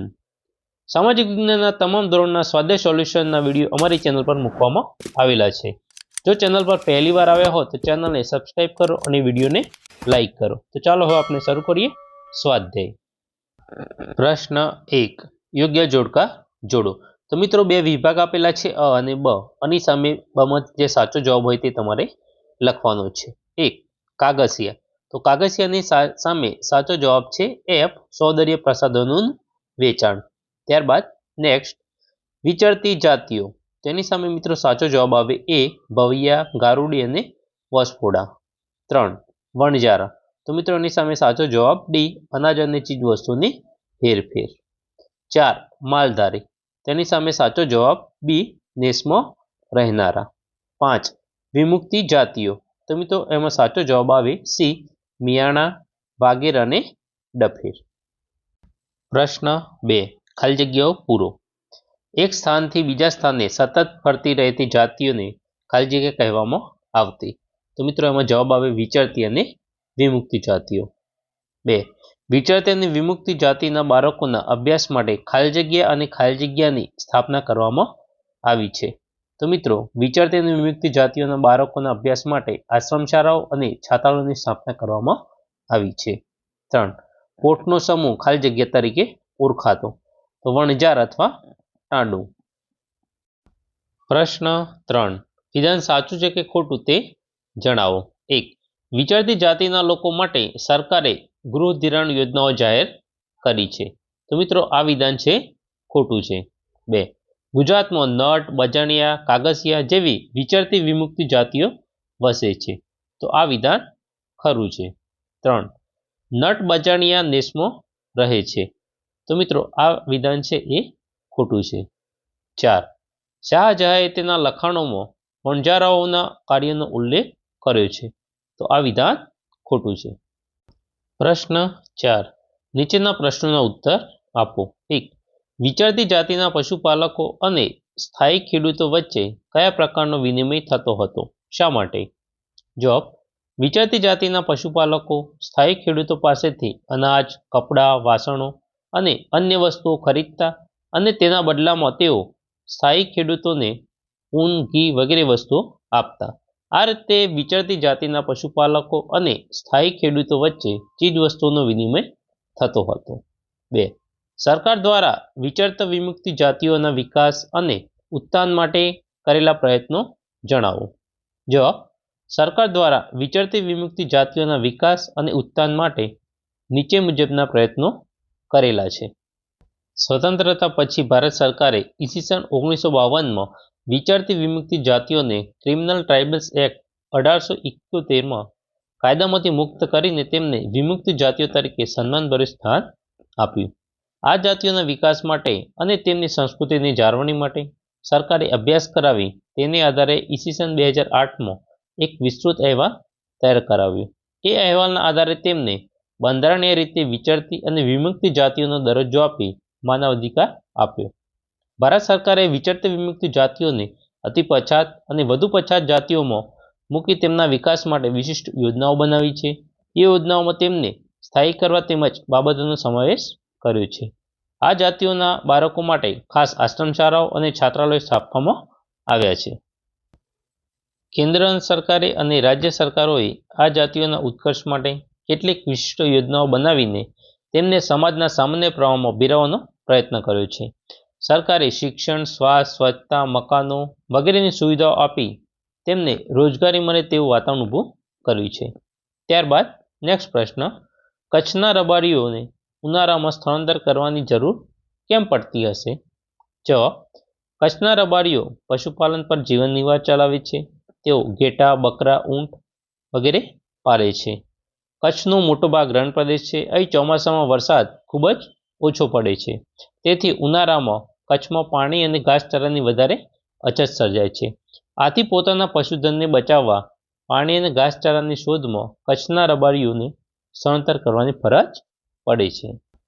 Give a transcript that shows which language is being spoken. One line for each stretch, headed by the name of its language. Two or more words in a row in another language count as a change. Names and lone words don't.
Gujarati: સામાજિક વિજ્ઞાનના તમામ ધોરણના સ્વાધ્યાય સોલ્યુશનના વિડીયો અમારી ચેનલ પર મૂકવામાં આવેલા છે। જો ચેનલ પર પહેલી વાર આવ્યા હો તો ચેનલને સબસ્ક્રાઇબ કરો અને વિડીયોને લાઈક કરો। તો ચાલો હવે આપણે શરૂ કરીએ સ્વાધ્યાય। પ્રશ્ન 1, યોગ્ય જોડકા જોડો। તો મિત્રો બે વિભાગ આપેલા છે અ અને બ, એની સામે બમત જે સાચો જવાબ હોય તે તમારે લખવાનો છે। એક, કાગસિયા। તો કાગસિયાની સામે સાચો જવાબ છે એફ, સૌંદર્ય પ્રસાધનોનું વેચાણ। ત્યારબાદ નેક્સ્ટ, વિચરતી જાતિઓ। તેની સામે મિત્રો સાચો જવાબ આવે એ, ભવિયા, ગારુડી અને વસફોડા। 3, વણજારા। તો મિત્રો એની સામે સાચો જવાબ ડી, અનાજ અને ચીજવસ્તુની હેરફેર। 4, માલધારી। તેની સામે સાચો જવાબ બી, નેસ્મો રહેનારા। 5, વિમુક્તિ જાતિઓ। તો મિત્રો એમાં સાચો જવાબ આવે સી, મિયાણા, વાગેર અને ડફેર। પ્રશ્ન 2, ખાલી જગ્યાઓ પૂરો। એક સ્થાન થી બીજા સ્થાને સતત ફરતી રહેતી જાતિઓને ખાલી જગ્યા કહેવામાં આવતી। તો મિત્રો એમાં જવાબ આવે વિચરતી અને વિમુક્તિ જાતિઓ। 2, વિચરતી અને વિમુક્તિ જાતિના બાળકોના અભ્યાસ માટે ખાલી જગ્યા અને ખાલી જગ્યાની સ્થાપના કરવામાં આવી છે। તો મિત્રો વિચરતી અને વિમુક્તિ જાતિઓના બાળકોના અભ્યાસ માટે આશ્રમશાળાઓ અને છાત્રાલયોની સ્થાપના કરવામાં આવી છે। 3, પોટનો સમૂહ ખાલી જગ્યા તરીકે ઓળખાતો। તો વણજાર અથવા ટાંડુ। પ્રશ્ન 3, વિધાન સાચું છે કે ખોટું તે જણાવો। 1, વિચરતી જાતિના લોકો માટે સરકારે ગૃહ ધિરાણ યોજનાઓ જાહેર કરી છે। તો મિત્રો આ વિધાન છે ખોટું છે। 2, ગુજરાતમાં નટ, બજાણિયા, કાગસિયા જેવી વિચરતી વિમુક્તિ જાતિઓ વસે છે। તો આ વિધાન ખરું છે। 3, નટ, બજાણિયા, નેસ્મો રહે છે। તો મિત્રો આ વિધાન છે એ ખોટું છે। 4, શાહજહાંએ તેના લખાણોમાં વણજારાઓના કાર્યનો ઉલ્લેખ કર્યો છે। તો આ વિધાન ખોટું છે। પ્રશ્ન 4, નીચેના પ્રશ્નોના ઉત્તર આપો। 1, વિચરતી જાતિના પશુપાલકો અને સ્થાયી ખેડૂતો વચ્ચે કયા પ્રકારનો વિનિમય થતો હતો, શા માટે? જવાબ, વિચરતી જાતિના પશુપાલકો સ્થાયી ખેડૂતો પાસેથી અનાજ, કપડાં, વાસણો અને અન્ય વસ્તુઓ ખરીદતા અને તેના બદલામાં તેઓ સ્થાયી ખેડૂતોને ઊન, ઘી વગેરે વસ્તુઓ આપતા। આ રીતે વિચરતી જાતિના પશુપાલકો અને સ્થાયી ખેડૂતો વચ્ચે ચીજવસ્તુઓનો વિનિમય થતો હતો। 2, સરકાર દ્વારા વિચરતા વિમુક્તિ જાતિઓના વિકાસ અને ઉત્થાન માટે કરેલા પ્રયત્નો જણાવો। જવાબ, સરકાર દ્વારા વિચરતી વિમુક્તિ જાતિઓના વિકાસ અને ઉત્થાન માટે નીચે મુજબના પ્રયત્નો કરેલા છે। સ્વતંત્રતા પછી ભારત સરકારે ઈસવીસન 1952 માં વિચરતી વિમુક્તિ જાતિઓને ક્રિમિનલ ટ્રાઇબ્યૂનલ્સ એક્ટ 1878 માં કાયદામાંથી મુક્ત કરીને તેમને વિમુક્ત જાતિઓ તરીકે સન્માનભર્યું સ્થાન આપ્યું। આ જાતિઓના વિકાસ માટે અને તેમની સંસ્કૃતિની જાળવણી માટે સરકારે અભ્યાસ કરાવી તેને આધારે ઈસવીસન 2008 માં એક વિસ્તૃત અહેવાલ તૈયાર કરાવ્યો। એ અહેવાલના આધારે તેમને બંધારણીય રીતે વિચરતી અને વિમુક્તિ જાતિઓનો દરજ્જો આપી માનવાધિકાર આપ્યો। ભારત સરકારે વિચરતી વિમુક્તિ જાતિઓને અતિ પછાત અને વધુ પછાત જાતિઓમાં મૂકી તેમના વિકાસ માટે વિશિષ્ટ યોજનાઓ બનાવી છે। એ યોજનાઓમાં તેમને સ્થાયી કરવા તેમજ બાબતોનો સમાવેશ કર્યો છે। આ જાતિઓના બાળકો માટે ખાસ આશ્રમશાળાઓ અને છાત્રાલયો સ્થાપવામાં આવ્યા છે। કેન્દ્ર સરકારે અને રાજ્ય સરકારોએ આ જાતિઓના ઉત્કર્ષ માટે કેટલીક વિશિષ્ટ યોજનાઓ બનાવીને તેમને સમાજના સામાન્ય પ્રવાહમાં ભીરાવવાનો પ્રયત્ન કર્યો છે। સરકારે શિક્ષણ, સ્વાસ્થ્ય, સ્વચ્છતા, મકાનો વગેરેની સુવિધાઓ આપી તેમને રોજગારી મળે તેવું વાતાવરણ ઊભું કર્યું છે। ત્યારબાદ નેક્સ્ટ પ્રશ્ન, કચ્છના રબારીઓને ઉનાળામાં સ્થળાંતર કરવાની જરૂર કેમ પડતી હશે? જવાબ, કચ્છના રબારીઓ પશુપાલન પર જીવન નિર્વાહ ચલાવે છે। તેઓ ઘેટાં, બકરાં, ઊંટ વગેરે પાળે છે। કચ્છનો મોટો ભાગ રણ પ્રદેશ છે। અહીં ચોમાસામાં વરસાદ ખૂબ જ ઓછો પડે છે, તેથી ઉનાળામાં કચ્છમાં પાણી અને ઘાસચારાની વધારે અછત સર્જાય છે। આથી પોતાના પશુધનને બચાવવા પાણી અને ઘાસચારાની શોધમાં કચ્છના રબારીઓને સ્થળાંતર કરવાની ફરજ પડે છે।